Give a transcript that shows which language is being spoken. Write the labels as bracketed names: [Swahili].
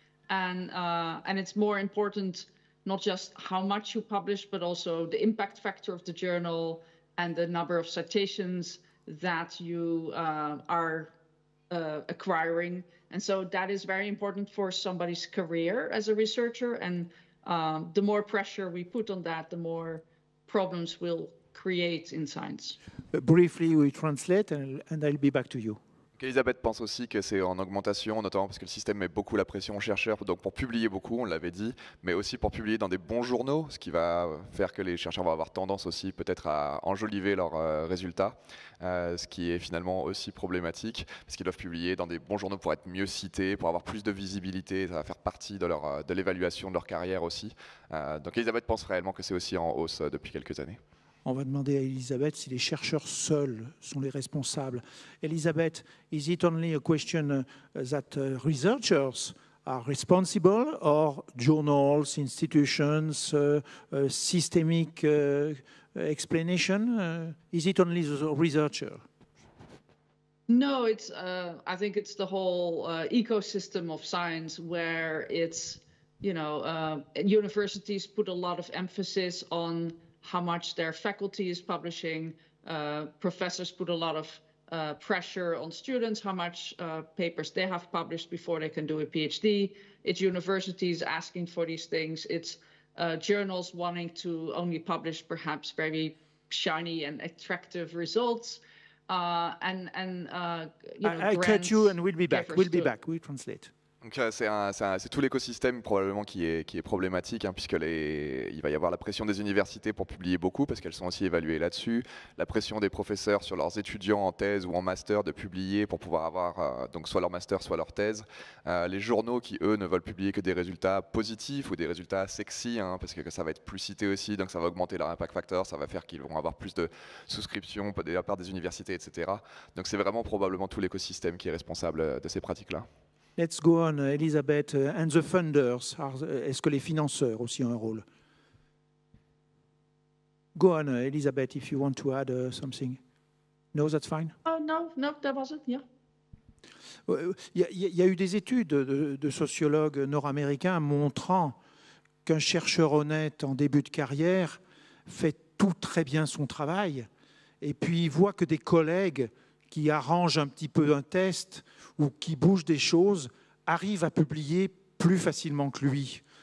[English] And it's more important not just how much you publish, but also the impact factor of the journal and the number of citations that you are acquiring. And so that is very important for somebody's career as a researcher. And the more pressure we put on that, the more problems we'll create in science. Briefly, we translate and I'll be back to you. [French] Elisabeth pense aussi que c'est en augmentation, notamment parce que le système met beaucoup la pression aux chercheurs, donc pour publier beaucoup, on l'avait dit, mais aussi pour publier dans des bons journaux, ce qui va faire que les chercheurs vont avoir tendance aussi peut-être à enjoliver leurs résultats, ce qui est finalement aussi problématique, parce qu'ils doivent publier dans des bons journaux pour être mieux cités, pour avoir plus de visibilité, ça va faire partie de l'évaluation de leur carrière aussi. Donc Elisabeth pense réellement que c'est aussi en hausse depuis quelques années. On va demander à Elisabeth si les chercheurs seuls sont les responsables. [English] Elisabeth, is it only a question that researchers are responsible, or journals, institutions, systemic explanation? Is it only the researcher? No, it's. I think it's the whole ecosystem of science, where it's, universities put a lot of emphasis on how much their faculty is publishing. Professors put a lot of pressure on students, how much papers they have published before they can do a PhD. It's universities asking for these things. It's journals wanting to only publish perhaps very shiny and attractive results. I cut you and we'll be back. We'll be back. We'll translate. [French] Donc c'est tout l'écosystème probablement qui est problématique, hein, puisque il va y avoir la pression des universités pour publier beaucoup, parce qu'elles sont aussi évaluées là-dessus, la pression des professeurs sur leurs étudiants en thèse ou en master de publier pour pouvoir avoir donc soit leur master, soit leur thèse, les journaux qui, eux, ne veulent publier que des résultats positifs ou des résultats sexy, hein, parce que ça va être plus cité aussi, donc ça va augmenter leur impact factor, ça va faire qu'ils vont avoir plus de souscriptions de la part des universités, etc. Donc c'est vraiment probablement tout l'écosystème qui est responsable de ces pratiques-là. [English] Let's go on, Elisabeth. And the funders, [French] est-ce que les financeurs aussi ont un rôle? [English] Go on, Elisabeth, if you want to add something. No, that's fine. Oh, no, that wasn't, yeah. [French] Il y a eu des études de sociologues nord-américains montrant qu'un chercheur honnête en début de carrière fait tout très bien son travail, et puis il voit que des collègues qui arrangent un petit peu un test ou qui bougent des choses arrivent à publier plus facilement que lui.